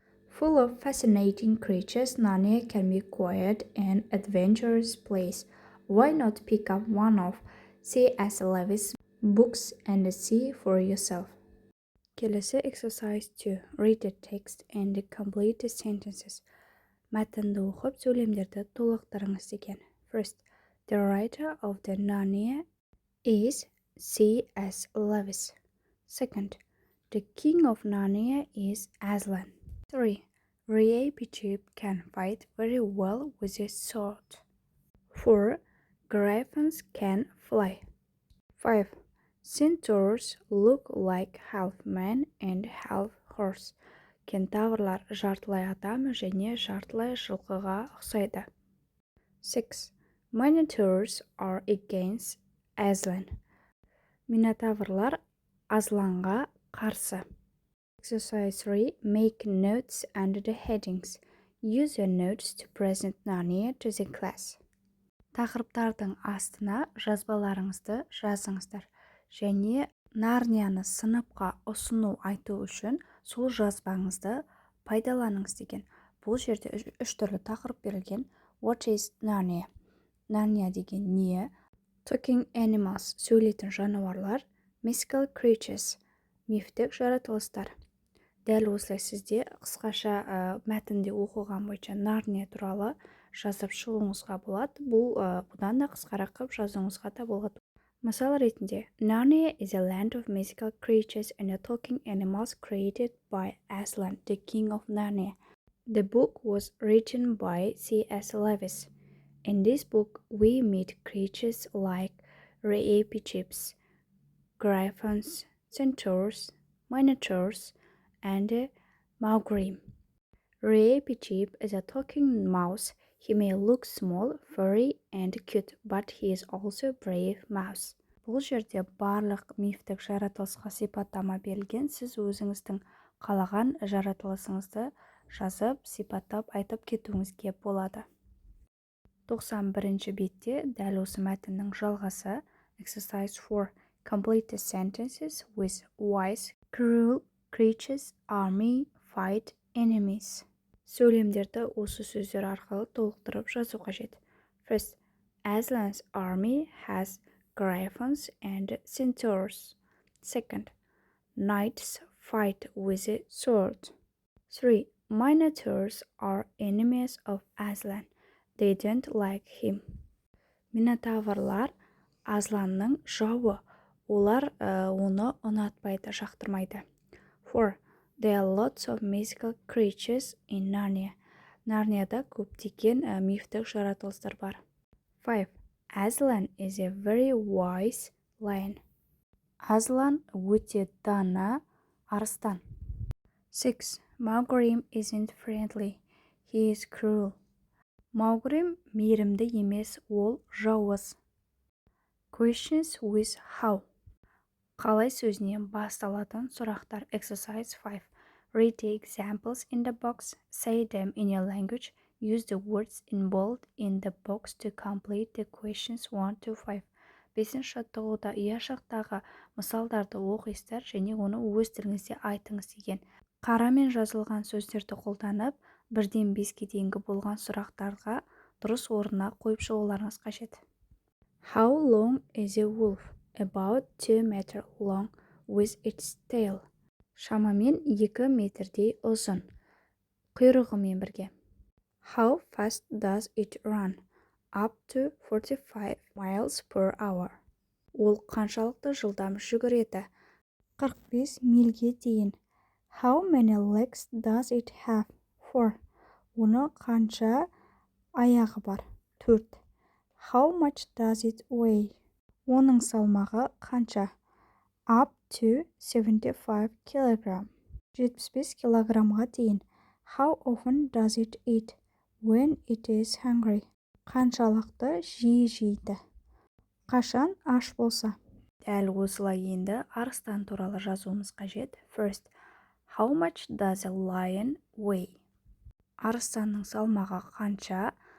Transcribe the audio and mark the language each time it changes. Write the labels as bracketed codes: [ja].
[en] Full of fascinating creatures, Narnia can be quite an adventurous place. Why not pick up one of C.S. Lewis' books and see for yourself? [kk] Келесі [en] exercise 2. Read the text and complete the sentences. [kk] Мәтінді оқып, сөйлемдерді толықтырыңыз деген. [en] First, the writer of the Narnia is C.S. Lewis. Second, the king of Narnia is Aslan. 3. Reapachip can fight very well with a sword. 4. Griffins can fly. 5. Centaurs look like half man and half horse. [kk] Кентаврлар жартылай адам және жартылай жылқыға ұқсайды. 6. [en] Minotaurs are against Aslan. [kk] Минотаврлар Асланға қарсы. [en] Exercise 3. Make notes under the headings. Use your notes to present Narnia to the class. [kk] Тақырыптардың астына жазбаларыңызды жазыңыздар. Және Нарнияны сыныпқа ұсыну айту үшін сол жазбаңызды пайдаланыңыз деген. Бұл жерде үш түрлі тақырып берілген. [en] What is Narnia? [kk] Narnia деген не? [en] Talking animals, [kk] сөйлейтін жануарлар. [en] Mystical creatures, [kk] мифтік жаратылыстар. Дәл осылай сізде қысқаша мәтінде оқылған бойынша Narnia туралы жазып шығуыңызға болады. Бұл бұдан да қысқарақ қылып жазуыңызға да болады. Мысал ретінде, [en] Narnia is a land of mythical creatures and talking animals created by Aslan, the king of Narnia. The book was written by C.S. Lewis. In this book, we meet creatures like rapids, griffins, centaurs, minotaurs, and Maugram. Rapid is a talking mouse. He may look small, furry, and cute, but he is also a brave mouse. [kk] Бұл жерде барлық мифтік жаратылысқа сипаттама берілген. Сіз өзіңіздің қалаған жаратылысыңызды жазып, сипаттап, айтып кетуіңізге болады. 91-ші бетте дәл осы мәтіннің жалғасы Exercise 4. [en] Complete the sentences with wise, cruel creatures, army, fight, enemies. [kk] Сөйлемдерді осы сөздер арқылы толықтырып жазу қажет. [en] First, Aslan's army has griffins and centaurs. Second, knights fight with a sword. 3. Minotaurs are enemies of Aslan. They don't like him. [kk] Минотаврлар Асланның жауы. Олар оны ұнатпайды, жақтырмайды. 4. [en] There are lots of mythical creatures in Narnia. [kk] Нарнияда көптеген мифтік жаратылыстар бар. 5. [en] Aslan is a very wise lion. [kk] Aslan өте дана арыстан. [en] 6. Maugram isn't friendly. He is cruel. [kk] Maugram мейірімді емес, ол жауыз. [en] Questions with how. [kk] Қалай сөзінен басталатын сұрақтар. [en] Exercise 5. Read the examples in the box. Say them in your language. Use the words in bold in the box to complete the questions 1 to 5. [kk] 5-ші жаттығуда ұяшықтағы мысалдарды оқисыздар және оны өз тіліңізде айтыңыз деген. Қарамен жазылған сөздерді қолданып, 1-ден 5-ке дейінгі болған сұрақтарға дұрыс орнына қойып шығуларыңыз қажет. [en] How long is a wolf? About 2 meters long with its tail. [kk] Шамамен 2 метрдей ұзын. Құйрығымен бірге. [en] How fast does it run? Up to 45 miles per hour. [kk] Ол қаншалықты жылдам жүгіреді? 45 мильге дейін. [en] How many legs does it have? [kk] 4. Оны қанша аяғы бар? 4. [en] How much does it weigh? [kk] Оның салмағы қанша? [en] Up to 75 kilogram. [kk] 75 килограммға дейін. [en] How often does it eat? When it is hungry. [kk] Қаншалықты жиі жейді? Қашан аш болса? Дәл осылай енді арыстан туралы жазуымыз қажет. [en] First, how much does a lion weigh? [kk] Арыстанның салмағы қанша?